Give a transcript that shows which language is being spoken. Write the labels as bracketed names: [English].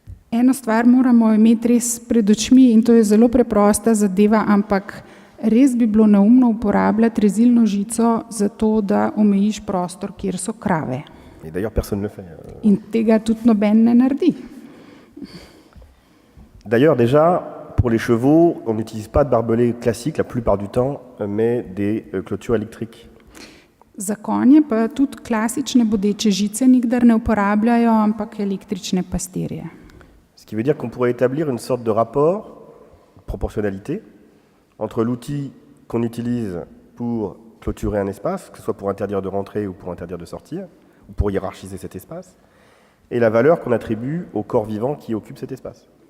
[Slovenian] Eno stvar moramo imeti res pred očmi in to je zelo preprosta zadeva, ampak res bi bilo neumno uporabljati rezilno žico za to, da omejiš prostor, kjer so krave. [French] Et d'ailleurs, personne ne le fait. [Slovenian] In tega tudi noben ne naredi. [French] D'ailleurs, déjà, pour les chevaux, on n'utilise pas de barbelés classiques la plupart du temps, mais des clôtures électriques. [Slovenian] Za konje pa tudi klasične bodeče žice nikdar ne uporabljajo, ampak električne pastirje. [French] Ce qui veut dire qu'on pourrait établir une sorte de rapport, de proportionnalité, entre l'outil qu'on utilise pour clôturer un espace, que ce soit pour interdire de rentrer ou pour interdire de sortir, ou pour hiérarchiser cet espace, et la valeur qu'on attribue au corps vivant qui occupe cet espace.